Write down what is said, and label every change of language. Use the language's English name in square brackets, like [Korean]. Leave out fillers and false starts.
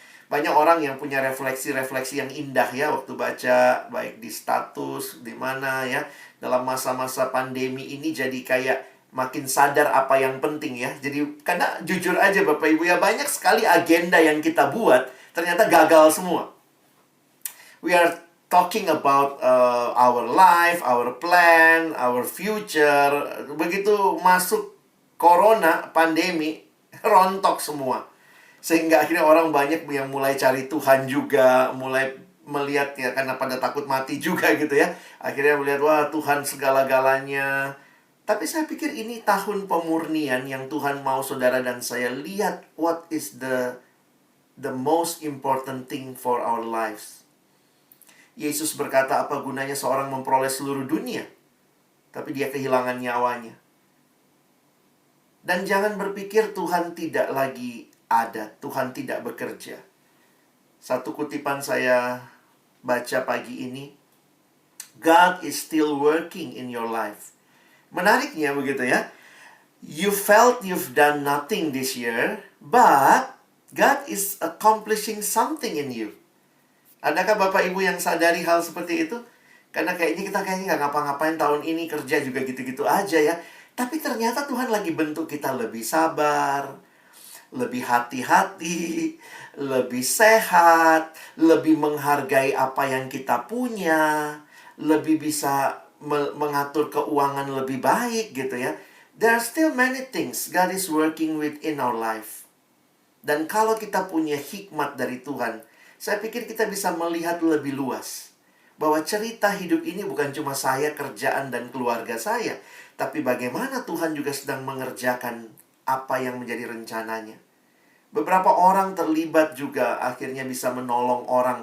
[Indonesian] Banyak orang yang punya refleksi-refleksi yang indah ya waktu baca, baik di status, di mana ya. Dalam masa-masa pandemi ini jadi kayak makin sadar apa yang penting ya. Jadi karena jujur aja Bapak Ibu ya, banyak sekali agenda yang kita buat ternyata gagal semua. [English] We are talking about our life, our plan, our future. [Indonesian] Begitu masuk corona, pandemi, rontok semua. Sehingga akhirnya orang banyak yang mulai cari Tuhan juga, mulai melihat ya, karena pada takut mati juga gitu ya. Akhirnya melihat, wah Tuhan segala-galanya. Tapi saya pikir ini tahun pemurnian yang Tuhan mau saudara dan saya lihat [English] what is the most important thing for our lives. [Indonesian] Yesus berkata, apa gunanya seorang memperoleh seluruh dunia, tapi dia kehilangan nyawanya. Dan jangan berpikir Tuhan tidak lagi ada, Tuhan tidak bekerja. Satu kutipan saya baca pagi ini, [English] God is still working in your life. [Indonesian] Menariknya begitu ya, [English] you felt you've done nothing this year, but God is accomplishing something in you. [Indonesian] Adakah Bapak Ibu yang sadari hal seperti itu? Karena kita kayaknya nggak ngapa-ngapain tahun ini, kerja juga gitu-gitu aja ya. Tapi ternyata Tuhan lagi bentuk kita lebih sabar, lebih hati-hati, lebih sehat, lebih menghargai apa yang kita punya, lebih bisa mengatur keuangan lebih baik gitu ya. [English] There are still many things God is working with in our life. [Indonesian] Dan kalau kita punya hikmat dari Tuhan, saya pikir kita bisa melihat lebih luas. Bahwa cerita hidup ini bukan cuma saya, kerjaan, dan keluarga saya. Tapi bagaimana Tuhan juga sedang mengerjakan apa yang menjadi rencananya. Beberapa orang terlibat juga akhirnya bisa menolong orang.